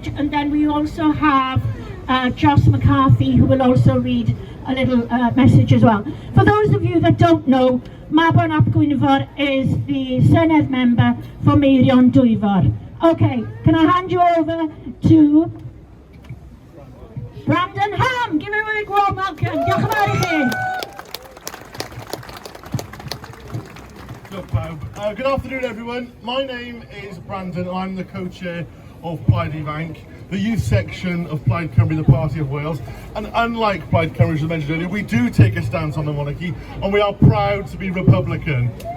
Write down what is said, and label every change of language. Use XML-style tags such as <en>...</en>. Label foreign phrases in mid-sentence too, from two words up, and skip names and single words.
<en>And then we also have Joss McCarthy, who will also read a little message as well. For those of you that don't know, Mabon ap Gwynfor is the Senedd member for Meirion Dwyfor. Okay, can I hand you over to Brandon Ham? Give him a big warm welcome.</en> <cy>Diolch yn fawr I chi.</cy> <en>Good afternoon everyone, my name is Brandon, I'm the co-chair of Plaid Ifanc, the youth section of Plaid Cymru, the Party of Wales, and unlike Plaid Cymru, as I mentioned earlier, we do take a stance on the monarchy and we are proud to be Republican.</en>